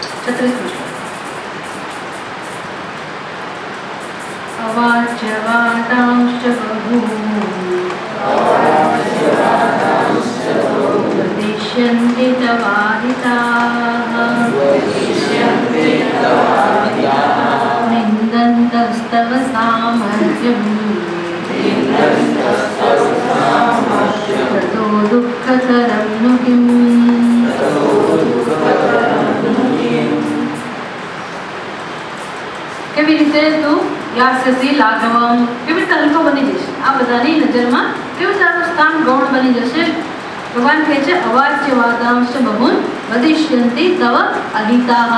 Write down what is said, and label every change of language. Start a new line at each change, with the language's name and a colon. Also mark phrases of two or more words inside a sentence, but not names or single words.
Sanskrit: 36 अवाच्यवादांश्च वदिष्यन्ति तवादिताः निन्दन्तस्तव सामर्थ्यम् ततो दुःखतरं नु किम्।
Gujarati: કેવી રીતે તું
Sanskrit: યાસ્યસી લાઘવમ,
Gujarati: કેવી રીતે હલકો બની જશે, આ બધાની નજરમાં કેવું તારું સ્થાન ગૌણ બની જશે. ભગવાન કહે છે
Sanskrit: અવાચ્યવાદાંશ બહુન વદિષ્યંતિ તવ અહિતાહ.